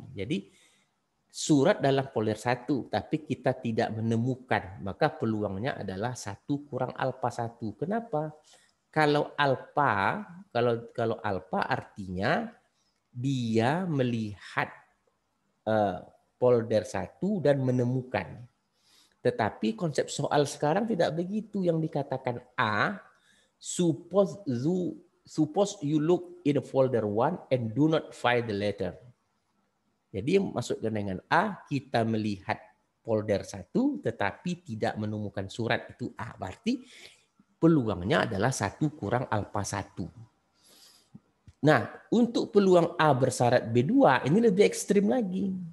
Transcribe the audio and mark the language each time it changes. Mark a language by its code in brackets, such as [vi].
[id] Jadi surat dalam folder 1 tapi kita tidak menemukan, maka peluangnya adalah 1 kurang alfa 1. Kenapa? Kalau alfa, kalau alfa artinya dia melihat folder 1 dan menemukan. Tetapi konsep soal sekarang tidak begitu. Yang dikatakan [en] A, suppose you look in folder 1 and do not find the letter. [id] Jadi maksudnya dengan A, kita melihat folder 1 tetapi tidak menemukan surat, itu A. Berarti peluangnya adalah 1 kurang alfa 1. Nah, untuk peluang A bersyarat B2 ini lebih ekstrim lagi.